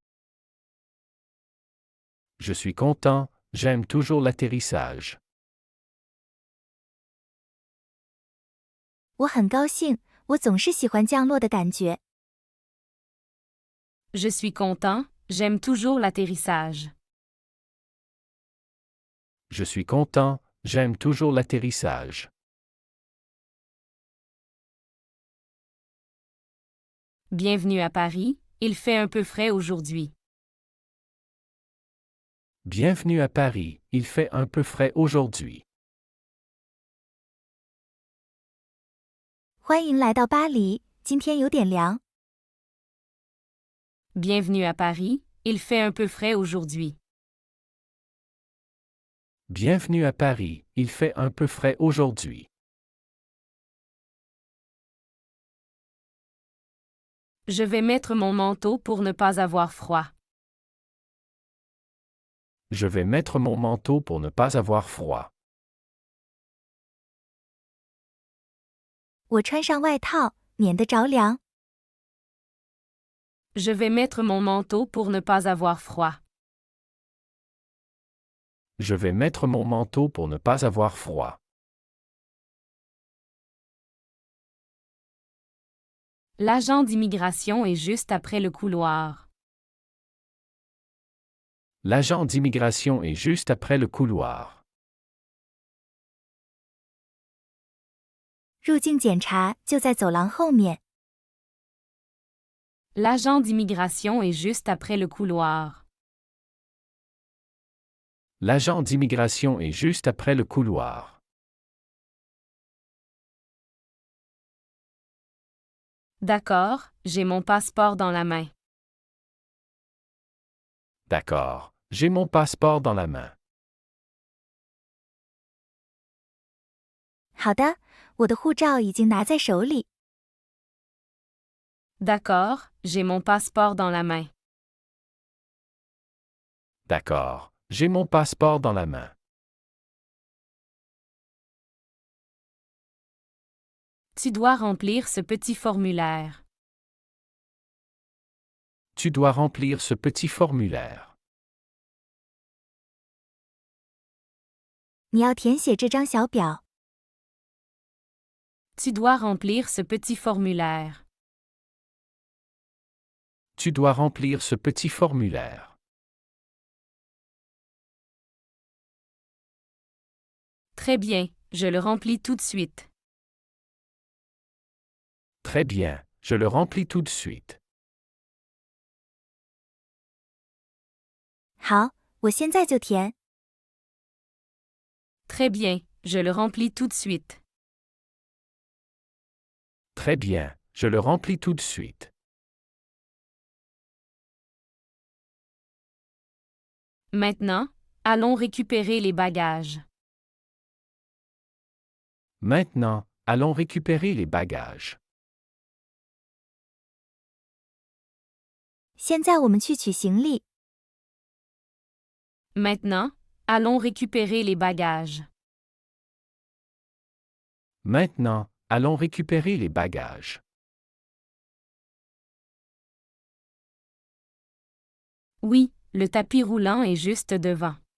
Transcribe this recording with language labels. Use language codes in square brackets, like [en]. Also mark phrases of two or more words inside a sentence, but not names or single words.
[fr] Je suis content, j'aime toujours l'atterrissage. [zh] 我很高兴，我总是喜欢降落的感觉。 [fr] Je suis content, j'aime toujours l'atterrissage. Je suis content, j'aime toujours l'atterrissage. Bienvenue à Paris, il fait un peu frais aujourd'hui. Bienvenue à Paris, il fait un peu frais aujourd'hui. [zh] 欢迎来到巴黎，今天有点凉。 [fr] Bienvenue à Paris, il fait un peu frais aujourd'hui. Bienvenue à Paris, il fait un peu frais aujourd'hui. Je vais mettre mon manteau pour ne pas avoir froid. Je vais mettre mon manteau pour ne pas avoir froid. [zh] 我穿上外套，免得着凉。 [fr] Je vais mettre mon manteau pour ne pas avoir froid. Je vais mettre mon manteau pour ne pas avoir froid. L'agent d'immigration est juste après le couloir. L'agent d'immigration est juste après le couloir. [zh] 入境检查就在走廊后面。 [fr] L'agent d'immigration est juste après le couloir. L'agent d'immigration est juste après le couloir. D'accord, j'ai mon passeport dans la main. D'accord, j'ai mon passeport dans la main. [zh] 好的，我的护照已经拿在手里。 [fr] D'accord, j'ai mon passeport dans la main. D'accord, j'ai mon passeport dans la main. Tu dois remplir ce petit formulaire. Tu dois remplir ce petit formulaire. [zh] 你要填写这张小表。 [fr] Tu dois remplir ce petit formulaire. Tu dois remplir ce petit formulaire. Très bien, je le remplis tout de suite. Très bien, je le remplis tout de suite. [zh] 好，我现在就填。 [fr] Très bien, je le remplis tout de suite. Très bien, je le remplis tout de suite. Maintenant, allons récupérer les bagages. Maintenant, allons récupérer les bagages. [zh] 现在我们去取行李。 [fr] Maintenant, allons récupérer les bagages. Maintenant, allons récupérer les bagages. Oui, le tapis roulant est juste devant.